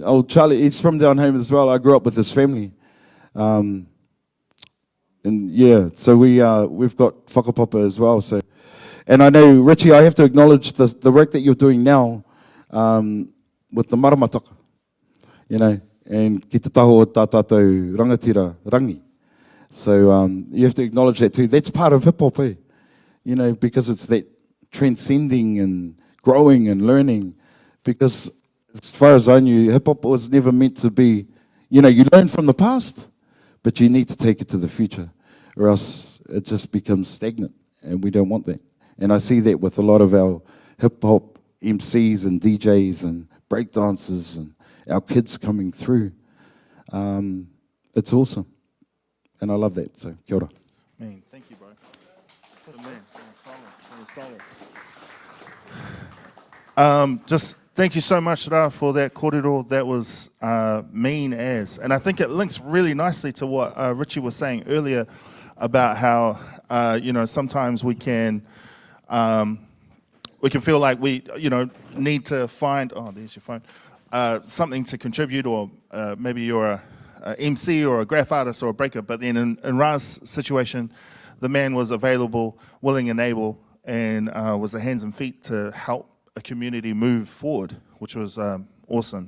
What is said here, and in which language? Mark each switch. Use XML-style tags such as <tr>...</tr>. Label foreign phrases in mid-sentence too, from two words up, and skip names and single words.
<en>Old Charlie, he's from down home as well. I grew up with his family. And yeah, so we've got whakapapa as well. So, and I know, Richie, I have to acknowledge the work that you're doing now with the maramataka, you know, and</en> <mi>ki te taho o tā tātou rangatira rangi.</mi> <en>So you have to acknowledge that too. That's part of hip-hop, eh? You know, because it's that transcending and growing and learning. Because as far as I knew, hip-hop was never meant to be, you know, you learn from the past, but you need to take it to the future, or else it just becomes stagnant, and we don't want that. And I see that with a lot of our hip-hop MCs and DJs and breakdancers and our kids coming through. It's awesome, and I love that, so</en> <mi>kia ora.</mi> <en>Man, thank you, bro. Good man. Solid. Just thank you so much, Ra, for that kōrero. That was mean as. And I think it links really nicely to what Richie was saying earlier about how, you know, sometimes we can feel like we, you know, need to find, oh, there's your phone, something to contribute, or maybe you're a MC or a graph artist or a breaker, but then in Ra's situation, the man was available, willing and able, and was the hands and feet to help a community move forward, which was awesome.</en>